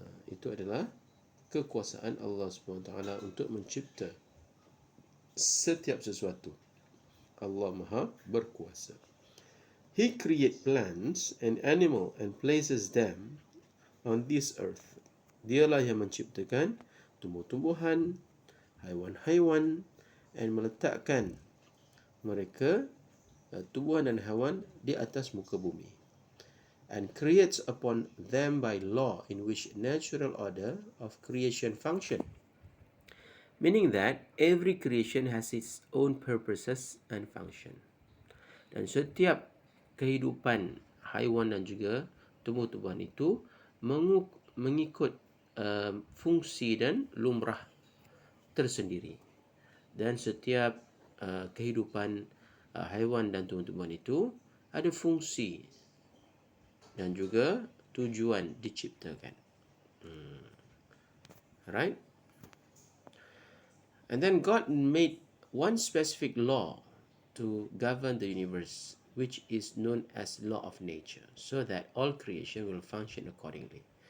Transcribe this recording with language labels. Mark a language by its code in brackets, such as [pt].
[ms] Itu adalah kekuasaan Allah SWT untuk mencipta setiap sesuatu. Allah Maha berkuasa. [en] He create plants and animal and places them on this earth. [ms] Dialah yang menciptakan tumbuh-tumbuhan, haiwan-haiwan, dan meletakkan mereka, tumbuhan dan haiwan, di atas muka bumi. [en] and creates upon them by law in which natural order of creation function. Meaning that every creation has its own purposes and function. [ms] Dan setiap kehidupan haiwan dan juga tumbuh-tumbuhan itu mengikut fungsi dan lumrah tersendiri. Dan setiap kehidupan haiwan dan tumbuh-tumbuhan itu ada fungsi dan juga tujuan diciptakan. [en] Right? And then God made one specific law to govern the universe, which is known as law of nature, so that all creation will function accordingly.